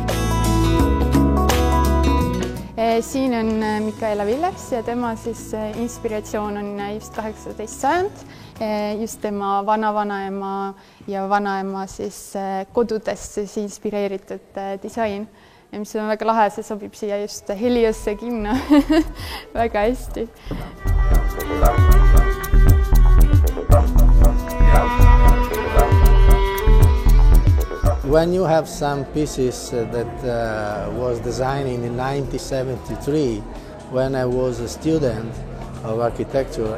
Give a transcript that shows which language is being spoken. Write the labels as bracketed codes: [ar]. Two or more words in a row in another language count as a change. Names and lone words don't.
[et] Siin on Mikaela Villers ja tema siis inspiratsioon on just 18. sajand, just tema vanavanaema ja vanaema siis kodudest siis inspireeritud disain. Ja mis on väga lahe, see sobib siia just Heliasse kinno väga hästi. [en] When you have some pieces that was designed in 1973, when I was a student of architecture,